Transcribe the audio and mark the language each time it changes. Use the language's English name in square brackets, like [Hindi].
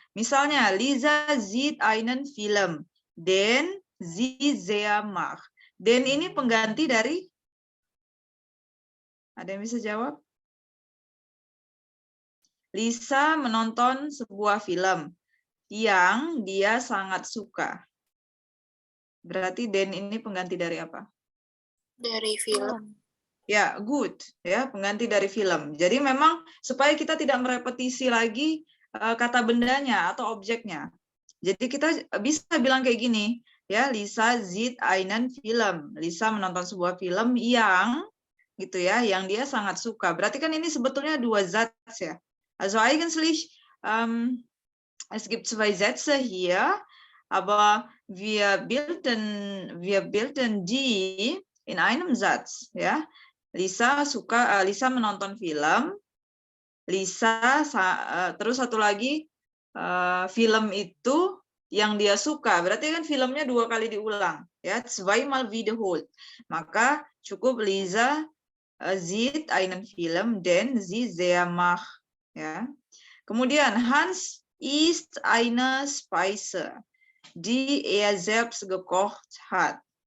[Indonesian] Misalnya [German] Lisa sieht einen Film, den sie sehr mag. [Indonesian] Den ini pengganti dari, ada yang bisa jawab? Lisa menonton sebuah film yang dia sangat suka. Berarti den ini pengganti dari apa? Dari film. Ya, good. Ya, pengganti dari film. Jadi memang supaya kita tidak merepetisi lagi kata bendanya atau objeknya. Jadi kita bisa bilang kayak gini, ya, [German] Lisa sieht einen Film. [Indonesian] Lisa menonton sebuah film yang gitu ya, yang dia sangat suka. Berarti kan ini sebetulnya dua zat ya. [German] Also eigentlich, es gibt zwei Sätze hier, aber wir bilden die in einem Satz, [Indonesian] ya. Lisa menonton film. Lisa terus satu lagi film itu yang dia suka. Berarti kan filmnya 2 kali diulang, ya. [German] Zweimal wiederholt. [Indonesian] Maka cukup [German] Lisa sieht einen Film, den sie sehr mag, ya. [Indonesian] Kemudian [German] Hans isst eine Speise, die er selbst gekocht hat.